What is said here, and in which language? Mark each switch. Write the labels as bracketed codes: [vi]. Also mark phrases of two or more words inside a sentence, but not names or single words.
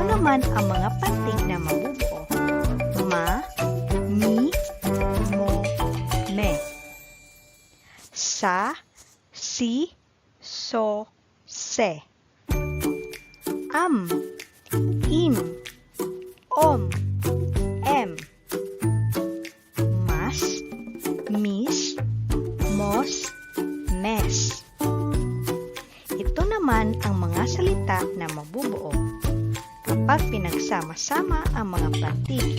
[tl] naman ang mga pantig na mabubuo. Ma, mi, mo, me. Sa, si, so, se. Am, im, om, em. Mas, mis, mos, mes. Ito naman ang mga salita na mabubuo kapag pinagsama-sama ang mga pantig.